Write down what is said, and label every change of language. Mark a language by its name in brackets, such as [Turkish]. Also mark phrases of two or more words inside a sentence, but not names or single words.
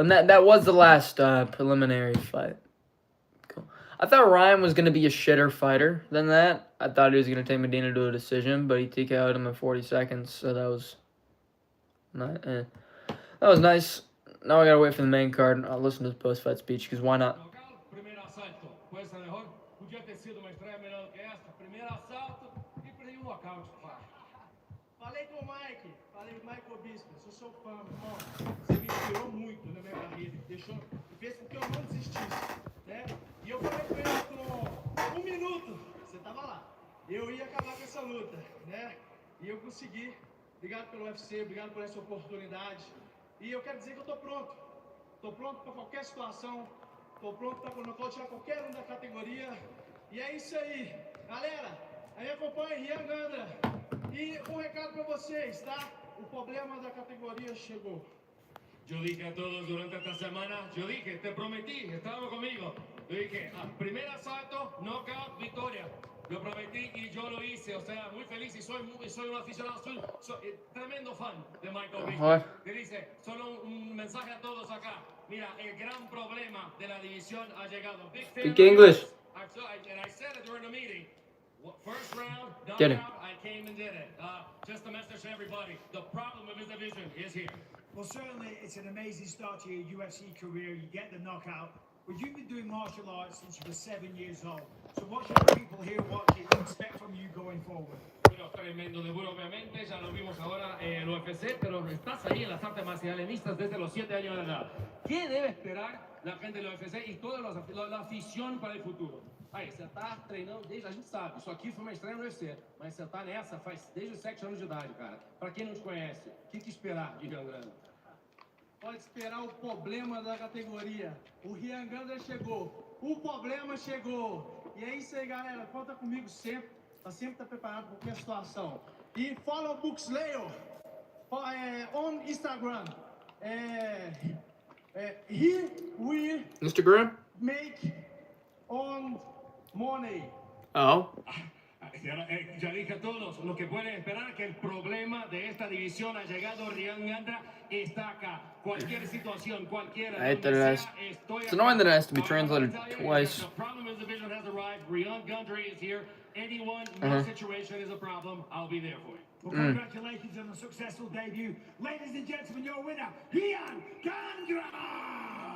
[English] And that was the last preliminary fight. Cool. I thought Ryan was gonna be a shitter fighter than that. I thought he was gonna take Medina to a decision, but he TKO'd him in 40 seconds, so that was not. That was nice. Now I gotta wait for the main card. I'll listen to the post-fight speech because why not? [Portuguese] Primeiro assalto, [Spanish] puede ser mejor. [Portuguese] Podia ter sido uma estreia melhor do que essa. Primeiro assalto e perdeu um nocaute, pai. Falei com o Mike, falei Michael Bispo, sou seu fã, irmão. Você me inspirou muito na minha carreira, fez com que eu não desistisse, né? E eu falei com ele por 1 minuto, você tava lá. Eu ia acabar com essa luta, né? E eu consegui. Obrigado pelo UFC, obrigado por essa oportunidade. E eu quero dizer que eu tô pronto. Tô pronto para qualquer situação. Tô pronto para nocautear qualquer um da categoria. E é isso aí. Galera, aí acompanha Rian Gandra. E um recado para vocês, tá? O problema da categoria chegou. [Spanish] Yo dije a todos durante esta semana, yo dije, te prometí, estábamos conmigo. Yo dije, primer asalto, knockout, victoria. Lo prometí y yo lo hice, o sea, muy feliz y soy un aficionado, soy tremendo fan de Michael Bisping. Que dice, solo un mensaje a todos acá. Mira, el gran problema de la división ha llegado. [English] Big fan Speak English. And I said it during the meeting. First round, Get it. knockout, I came and did it. Just a message to everybody. The problem of his division is here. Well, certainly it's an amazing start to your UFC career. You get the knockout. But you've been doing martial arts since you were 7 years old. So what should people here watching expect from you going forward? [Spanish] Bueno, tremendo debut, obviamente, ya lo vimos ahora en el UFC, pero estás ahí en las artes marciales mixtas desde los 7 años de edad. ¿Qué debe esperar la gente del UFC y toda la afición para el futuro? [Portuguese] Aí, você tá treinando desde, a gente sabe, isso aqui foi uma estreia no UFC, mas você tá nessa faz desde os 7 anos de idade, cara. Pra quem não te conhece, o que esperar de Rian Gandra? Pode esperar o problema da categoria. O Rian Gandra chegou. O problema chegou. E é isso aí, galera. Conta comigo sempre. Sempre tá preparado para qualquer situação. [English] E follow Buxleyo on Instagram. Here we Instagram? make on money. Oh. [Spanish] Ya dije a todos, lo que pueden esperar que el problema de esta división ha llegado. Rian Gandra está acá. Cualquier situación, cualquiera. [English] I hate that it has. It's annoying that it has to be translated twice. The problem in the division has arrived. Rian Gandra is here. Anyone, no situation is a problem. I'll be there for you. Well, congratulations on a successful debut. Ladies and gentlemen, your winner, Rian Gandra!